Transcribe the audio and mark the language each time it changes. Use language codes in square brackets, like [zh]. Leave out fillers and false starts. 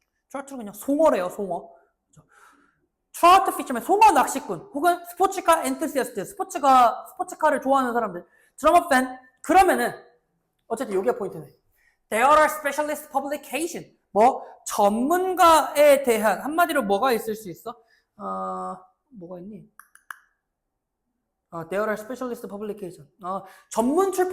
[ko] trout는 그냥 송어래요. 송어. trout fisherman, 송어 낚시꾼, 혹은 스포츠카 엔투시아스트, 스포츠카를 좋아하는 사람들, 드라마 팬. 그러면은 어쨌든 요게 포인트네. [en] There are specialist publication. [ko] 뭐 전문가에 대한, 한마디로 뭐가 있을 수 있어? 뭐가 있니? [en] There are specialist publication. [ko] 전문